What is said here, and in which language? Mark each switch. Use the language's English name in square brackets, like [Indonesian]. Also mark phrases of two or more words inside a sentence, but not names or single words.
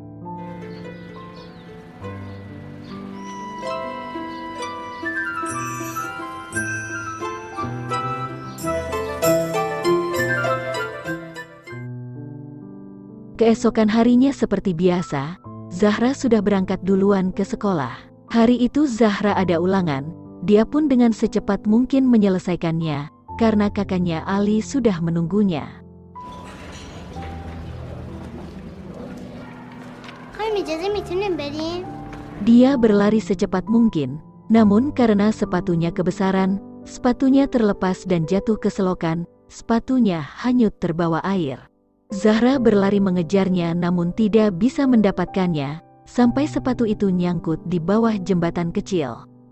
[Indonesian] Keesokan harinya seperti biasa, Zahra sudah berangkat duluan ke sekolah. Hari itu Zahra ada ulangan, dia pun dengan secepat mungkin menyelesaikannya, karena kakaknya Ali sudah menunggunya. [Persian] خانم اجازه میتونیم بریم؟ [Indonesian] Dia berlari secepat mungkin, namun karena sepatunya kebesaran, sepatunya terlepas dan jatuh ke selokan, sepatunya hanyut terbawa air. Zahra berlari mengejarnya namun tidak bisa mendapatkannya, sampai sepatu itu nyangkut di bawah jembatan kecil.